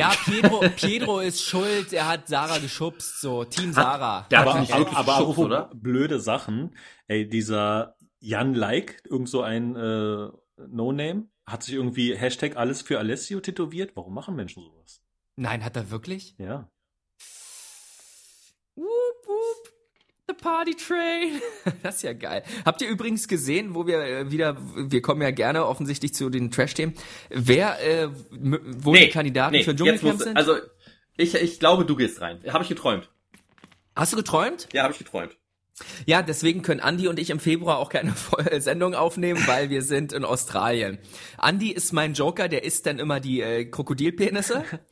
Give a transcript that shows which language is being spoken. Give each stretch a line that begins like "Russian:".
German: Ja, Pedro ist schuld, er hat Sarah geschubst, so Team Sarah. Aber blöde Sachen, ey, dieser Jan Like, irgend so ein No-Name, hat sich irgendwie Hashtag alles für Alessio tätowiert. Warum machen Menschen sowas? Nein, hat er wirklich? Ja.
English: Woop, woop, the party train.
German: Das ist ja geil. Habt ihr übrigens gesehen, wo wir wieder, wir kommen ja gerne offensichtlich zu den Trash-Themen, die Kandidaten für Dschungelcamp sind? Also, ich glaube, du gehst rein. Habe ich geträumt. Hast du geträumt? Ja, habe ich geträumt. Ja, deswegen können Andi und ich im Februar auch keine Sendung aufnehmen, weil wir sind in Australien. Andi ist mein Joker, der isst dann immer die Krokodilpenisse.